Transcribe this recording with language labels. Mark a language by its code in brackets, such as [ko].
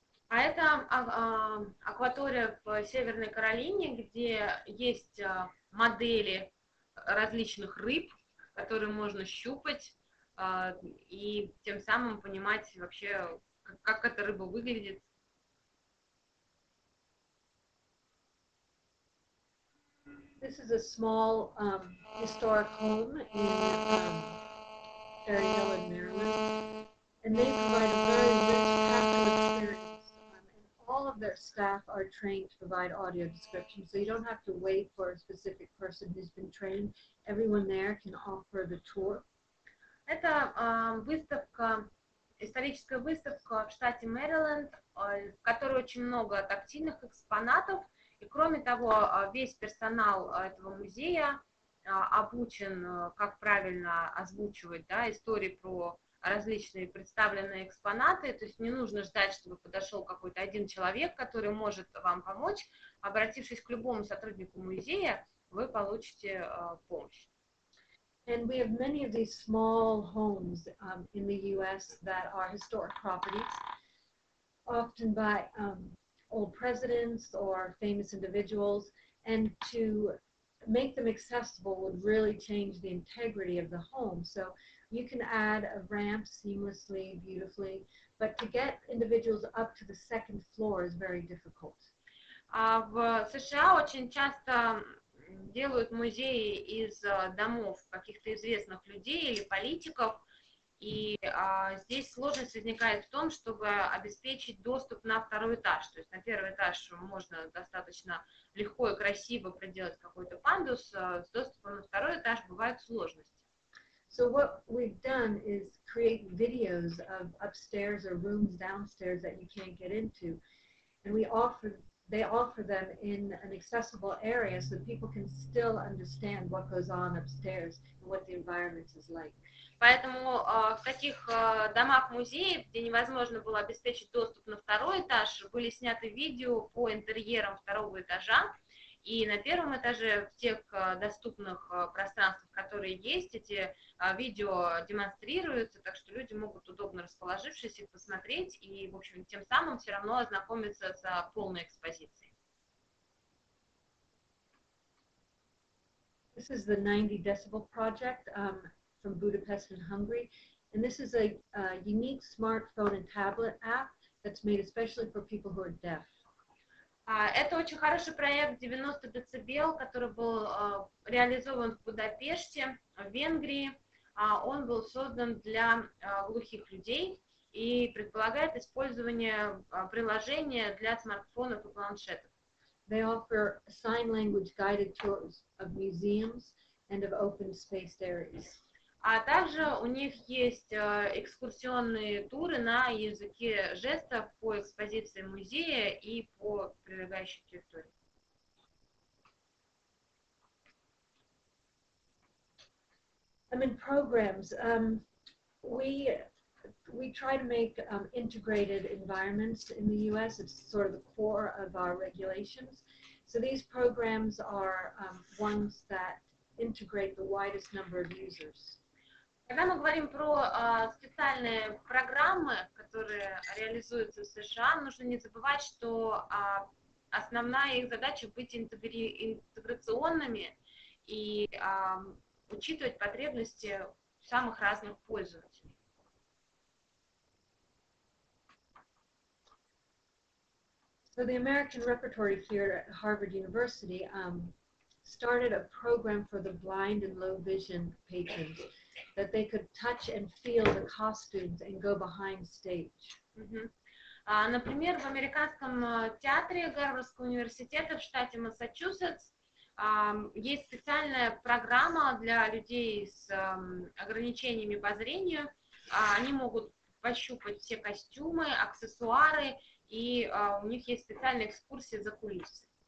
[ru] А это акватория в Северной Каролине, где есть модели различных рыб, которые можно щупать, и тем самым понимать вообще, как эта рыба выглядит. [en] This is a small historic home in Gabriela in Maryland, and they provide a very rich tactile experience. And all of their staff are trained to provide audio description, so you don't have to wait for a specific person who's been trained. Everyone there can offer the tour. [ru] Это выставка, историческая выставка в штате Мэриленд, в которой очень много тактильных экспонатов. И кроме того, весь персонал этого музея обучен, как правильно озвучивать, да, истории про различные представленные экспонаты. То есть не нужно ждать, чтобы подошел какой-то один человек, который может вам помочь. Обратившись к любому сотруднику музея, вы получите помощь. [en] And we have many of these small homes in the U.S. that are historic properties, often by old presidents or famous individuals, and to make them accessible would really change the integrity of the home. So you can add a ramp seamlessly, beautifully, but to get individuals up to the second floor is very difficult. [ru] В США очень часто делают музеи из домов каких-то известных людей или политиков, и здесь сложность возникает в том, чтобы обеспечить доступ на второй этаж. То есть на первый этаж можно достаточно легко и красиво проделать какой-то пандус, с доступом на второй этаж бывают сложности. [en] So what we've done is create videos of upstairs or rooms downstairs that you can't get into, and they offer them in an accessible area so that people can still understand what goes on upstairs and what the environment is like. [ru] Поэтому в таких домах-музеев, где невозможно было обеспечить доступ на второй этаж, были сняты видео по интерьерам второго этажа. И на первом этаже, в тех доступных пространствах, которые есть, эти видео демонстрируются, так что люди могут, удобно расположившись, их посмотреть и, в общем, тем самым все равно ознакомиться с полной экспозицией. [en] This is the 90 Decibel project from Budapest in Hungary, and this is a unique smartphone and tablet app that's made especially for people who are deaf. [ru] Это очень хороший проект 90 дБ, который был реализован в Будапеште, в Венгрии. Он был создан для глухих людей и предполагает использование приложения для смартфонов и планшетов. [en] They offer sign language guided tours of museums and of open spaced areas. [ru] А также у них есть экскурсионные туры на языке жестов по экспозиции музея и по прилегающей территории. [en] In programs, we try to make integrated environments in the U.S. It's sort of the core of our regulations. So these programs are ones that integrate the widest number of users. [ru] Когда мы говорим про специальные программы, которые реализуются в США, нужно не забывать, что основная их задача быть интеграционными и учитывать потребности самых разных пользователей. [en] So the American Repertory Theater at Harvard University started a program for the blind and low vision patrons, that they could touch and feel the costumes and go behind stage. [ru] Например, в Американском театре Гарвардского университета в штате Массачусетс есть специальная программа для людей с ограничениями по зрению. Они могут пощупать все костюмы, аксессуары, и у них есть специальные экскурсии за кулисы.